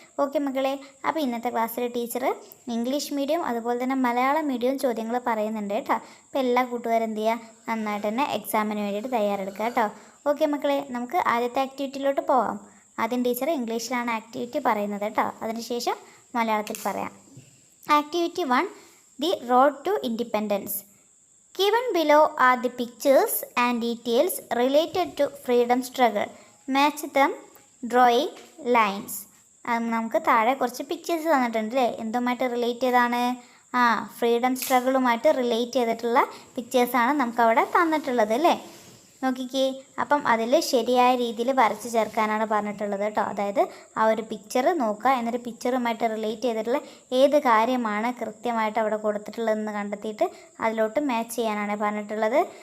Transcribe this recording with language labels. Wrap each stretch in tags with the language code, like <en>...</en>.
<ml>Okay മക്കളെ, അപ്പോൾ ഇന്നത്തെ ക്ലാസ്സിൽ ടീച്ചർ ഇംഗ്ലീഷ് മീഡിയം അതുപോലെ തന്നെ മലയാളം മീഡിയം ചോദ്യങ്ങൾ പറയുന്നുണ്ട് കേട്ടോ. അപ്പോൾ എല്ലാ കൂട്ടുകാരും എന്ത് ചെയ്യുക, നന്നായിട്ട് തന്നെ എക്സാമിന് വേണ്ടിയിട്ട് തയ്യാറെടുക്കുക കേട്ടോ. ഓക്കെ മക്കളെ, നമുക്ക് ആദ്യത്തെ ആക്ടിവിറ്റിയിലോട്ട് പോവാം. ആദ്യം ടീച്ചർ ഇംഗ്ലീഷിലാണ് ആക്ടിവിറ്റി പറയുന്നത് കേട്ടോ, അതിനുശേഷം മലയാളത്തിൽ പറയാം.</ml> <en>Activity 1, the road to independence. Given below are the pictures and details related to freedom struggle. Match them drawing lines.</en> <ml>നമുക്ക് താഴെ കുറച്ച് പിക്ചേഴ്സ് തന്നിട്ടുണ്ട് അല്ലേ. എന്തുമായിട്ട് റിലേറ്റ് ചെയ്താണ്? ഫ്രീഡം സ്ട്രഗിളുമായിട്ട് റിലേറ്റ് ചെയ്തിട്ടുള്ള പിക്ചേഴ്സാണ് നമുക്കവിടെ തന്നിട്ടുള്ളത് അല്ലേ. നോക്കിക്കേ, അപ്പം അതിൽ ശരിയായ രീതിയിൽ വരച്ച് ചേർക്കാനാണ് പറഞ്ഞിട്ടുള്ളത് കേട്ടോ. അതായത് ആ ഒരു പിക്ചർ നോക്കുക, എന്നിട്ട് പിക്ചറുമായിട്ട് റിലേറ്റ് ചെയ്തിട്ടുള്ള ഏത് കാര്യമാണ് കൃത്യമായിട്ട് അവിടെ കൊടുത്തിട്ടുള്ളതെന്ന് കണ്ടെത്തിയിട്ട് അതിലോട്ട് മാച്ച് ചെയ്യാനാണ് പറഞ്ഞിട്ടുള്ളത്.</ml>